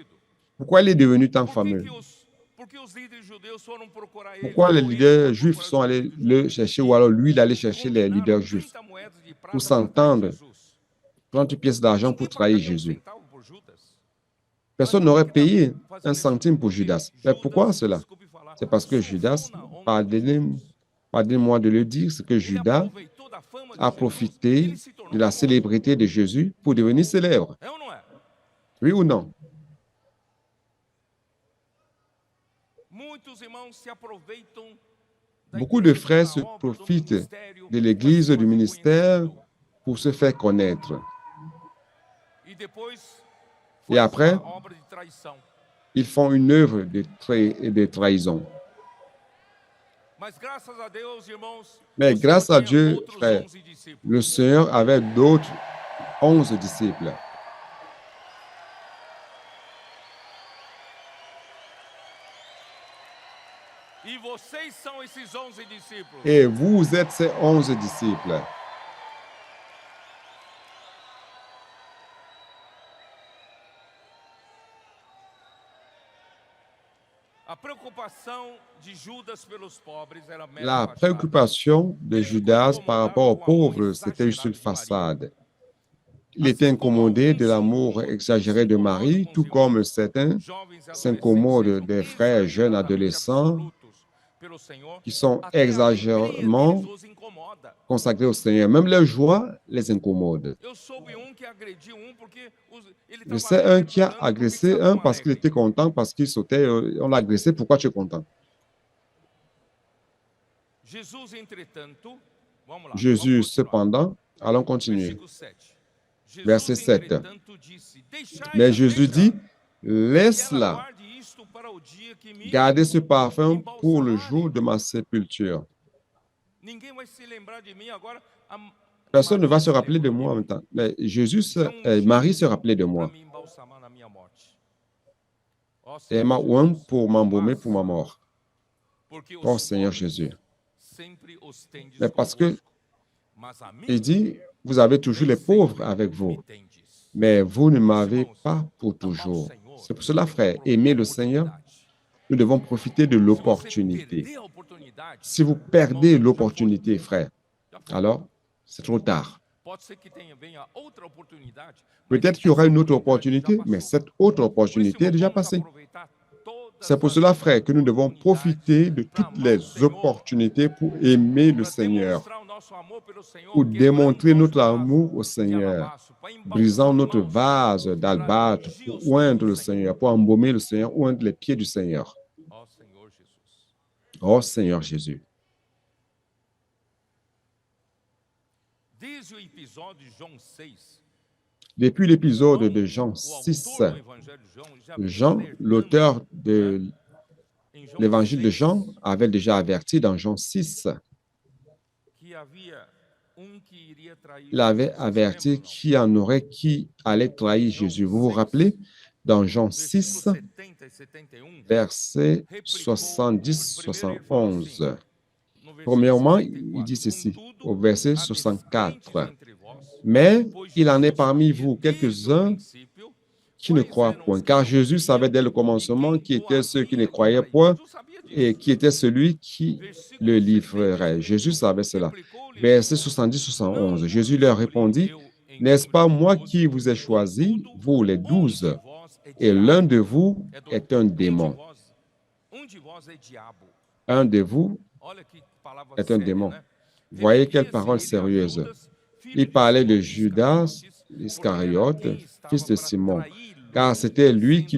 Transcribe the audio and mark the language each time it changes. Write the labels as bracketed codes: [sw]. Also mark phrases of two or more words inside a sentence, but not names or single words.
[fr] Pourquoi il est devenu tant [pt] Por que, [fr] fameux? [pt] por que os líderes judeus foram procurar ele? [fr] Pourquoi les [pt] Ou ele [fr] leaders [pt] foi [fr] juifs [pt] procurar [fr] sont [pt] os [fr] allés [pt] líderes [fr] le [pt] judeus? [fr] chercher, ou alors lui, il allait chercher les [pt] Combinaram [fr] leaders juifs [pt] 30 moedas de prata [fr] pour [pt] para trair [fr] s'entendre, [pt] Jesus. [fr] 30 pièces d'argent pour [pt] Ninguém [fr] trahir [pt] pagaria [fr] Jésus. [pt] centavo por Judas. [fr] Personne [pt] Mas [fr] n'aurait [pt] por que que [fr] payé [pt] Davi fazendo [fr] un [pt] isso? [fr] centime pour [pt] Porque [fr] Judas. Mais pourquoi cela? [pt] desculpe falar, [fr] C'est parce que [pt] surfou [fr] Judas, [pt] na onda de [fr] pardonnez- [pt] Jesus. [fr] pardonnez-moi de le dire, c'est que [pt] Ele Judas aproveitou da fama de [fr] a [pt] Jesus, [fr] profité [pt] ele se tornou [fr] de la [pt] famoso. [fr] célébrité de Jésus pour devenir célèbre. [pt] É ou não é? [fr] Oui ou non? [pt] Muitos irmãos se aproveitam da [fr] Beaucoup de [pt] igreja, [fr] frères [pt] da [fr] se [pt] obra, do [fr] profitent [pt] ministério, [fr] de [pt] para [fr] l'église, [pt] se [fr] du [pt] fazer [fr] ministère, [pt] conhecido. [fr] pour se faire connaître. [pt] E depois [fr] Et [pt] faz [fr] après, [pt] uma obra de traição. [fr] ils font une œuvre de trahison. [pt] Mas graças a Deus, irmãos, [fr] Mais [pt] o Senhor [fr] grâce à [pt] tinha [fr] Dieu, [pt] outros [fr] frère, [pt] 11 discípulos. [fr] le Seigneur avait d'autres 11 disciples. [pt] E vocês são esses 11 discípulos. [fr] Et vous êtes ces 11 disciples. [pt] A preocupação de Judas pelos pobres era mera [fr] La [pt] fachada. [fr] préoccupation de Judas par rapport aux pauvres, c'était juste une façade. Il était incommodé de l'amour exagéré de Marie, tout comme certains [pt] Jovens e [fr] s'incommodent [pt] adolescentes [fr] des [pt] sejam [fr] frères jeunes [pt] exageradamente [fr] adolescents [pt] absolutos pelo Senhor, [fr] qui sont [pt] até a alegria [fr] exagérément [pt] deles os incomoda. [fr] consacrés au Seigneur. Même leur joie les incommode. [pt] Eu soube que agrediu porque ele [fr] Je [pt] estava [fr] sais un qui a [pt] perguntando por que [fr] agressé [pt] estava [fr] un [pt] tão [fr] parce qu'il [pt] alegre. [fr] était content, parce qu'il sautait. On l'a agressé, pourquoi tu es content? [pt] Jesus, entretanto, vamos lá. [fr] Jésus, [pt] vamos continuar. [fr] cependant, allons continuer. [pt] Versículo 7. Jesus, [fr] Verset 7. [pt] entretanto, disse: Deixai-a, [fr] Mais Jésus dit, [pt] deixa, que ela [fr] laisse-la, [pt] guarde isto para o dia que me [fr] gardez ce parfum pour le [pt] embalsamarem. [fr] jour de ma sépulture. [pt] Ninguém vai se lembrar de mim agora [fr] Personne ne va se rappeler de moi en même temps. Mais Marie se rappelait de [pt] para [fr] moi. [pt] me embalsamar na minha morte. Ó [fr] Et elle [pt] Senhor [fr] m'a oint [pt] Jesus, [fr] pour m'embaumer [pt] mas [fr] pour ma mort. [pt] porque [fr] Oh [pt] os [fr] Seigneur [pt] pobres [fr] Jésus. [pt] sempre os tendes [fr] Mais parce que [pt] convosco, mas a [fr] il [pt] mim [fr] dit, vous avez toujours [pt] nem [fr] les pauvres [pt] sempre [fr] avec [pt] me [fr] vous, [pt] tendes. [fr] mais vous ne [pt] Meus [fr] m'avez [pt] irmãos, [fr] pas pour [pt] amar o [fr] toujours. [pt] Senhor [fr] C'est pour cela, [pt] é ter [fr] frère, aimer le Seigneur, [pt] oportunidade. [fr] nous devons profiter de [pt] Se você [fr] l'opportunité. [pt] perder a oportunidade, [fr] Si vous [pt] irmãos, [fr] perdez [pt] já foi. [fr] l'opportunité, frère, [pt] Já foi. [fr] alors c'est trop tard. [pt] Pode ser que venha outra oportunidade, mas [fr] Peut-être qu'il y [pt] essa [fr] aura une autre [pt] oportunidade já [fr] opportunité, mais [pt] passou. [fr] cette autre [pt] Por isso, [fr] opportunité est [pt] irmão, [fr] déjà [pt] vamos [fr] passée. [pt] aproveitar [fr] C'est [pt] todas [fr] pour cela, [pt] as [fr] frère, que nous devons [pt] oportunidades [fr] profiter de [pt] para [fr] toutes [pt] amar o [fr] les [pt] Senhor, [fr] opportunités pour aimer le [pt] para [fr] Seigneur, [pt] demonstrar o nosso amor pelo Senhor, [fr] pour démontrer [pt] quebrando nosso [fr] notre [pt] vaso [fr] amour au [pt] de [fr] Seigneur, [pt] alabastro, para [fr] brisant notre [pt] embalsamar o Senhor, [fr] vase [pt] para [fr] d'albâtre [pt] ungir [fr] pour [pt] os pés [fr] oindre [pt] do [fr] le [pt] Senhor. [fr] Seigneur, pour embaumer le Seigneur, oindre les pieds du Seigneur. [pt] Ó Senhor Jesus. [fr] Oh Seigneur Jésus. [pt] Desde o episódio de João 6, [fr] Depuis l'épisode [pt] João, [fr] de Jean [pt] o [fr] 6, [pt] autor do Evangelho de João, já vinha [fr] Jean, [pt] alertando, [fr] l'auteur de [pt] em João [fr] l'évangile de [pt] 6, [fr] Jean, avait déjà averti dans Jean 6, [pt] que havia que iria trair [fr] il avait [pt] Jesus. [fr] averti [pt] Lembram, não? [fr] qu'il y en aurait qui allait trahir Jésus. Vous vous rappelez, dans Jean 6, [pt] Versículos 70 e 71, [fr] versets [pt] replicou. [fr] 70, [pt] Primeiro ele falou assim, [fr] 71. [pt] no versículo [fr] Premièrement, il [pt] 74, [fr] dit ceci, [pt] contudo, [fr] au verset [pt] há descrentes [fr] 64. [pt] entre vós, [fr] Mais [pt] pois [fr] il en est [pt] Jesus [fr] parmi [pt] sabia [fr] vous [pt] desde o [fr] quelques-uns [pt] princípio [fr] qui ne [pt] quais [fr] croient [pt] eram [fr] point. [pt] os que [fr] Car [pt] não [fr] Jésus savait [pt] criam [fr] dès le [pt] e [fr] commencement [pt] quem [fr] qui [pt] o [fr] étaient ceux qui ne [pt] havia de [fr] croyaient [pt] trair. [fr] point [pt] Jesus sabia et disso. [fr] qui était celui qui [pt] Versículo [fr] le [pt] 70 e [fr] livrerait. Jésus [pt] 71, [fr] savait cela. [pt] replicou-lhe [fr] Verset [pt] Jesus, [fr] 70-71. [pt] não [fr] Jésus [pt] vos [fr] leur [pt] escolhi [fr] répondit, [pt] eu em [fr] n'est-ce [pt] número [fr] pas [pt] de [fr] moi [pt] 12, [fr] qui vous ai choisi, [pt] contudo, [fr] vous les [pt] de [fr] 12, [pt] vós é [fr] et l'un [pt] diabo. [fr] de vous [pt] É doido. [fr] est un démon. [pt] De vós é diabo. [fr] Un de vous [pt] Olha que palavra [fr] est un [pt] séria, [fr] démon. [pt] né? [fr] Voyez quelle [pt] Referia-se [fr] parole [pt] ele a [fr] sérieuse. [pt] Judas, filho [fr] Il [pt] de [fr] parlait de [pt] Simão [fr] Judas [pt] Iscariotes, porque era [fr] Iscariote, [pt] quem [fr] fils [pt] estava [fr] de [pt] para [fr] Simon, [pt] traí-lo, [fr] car c'était lui qui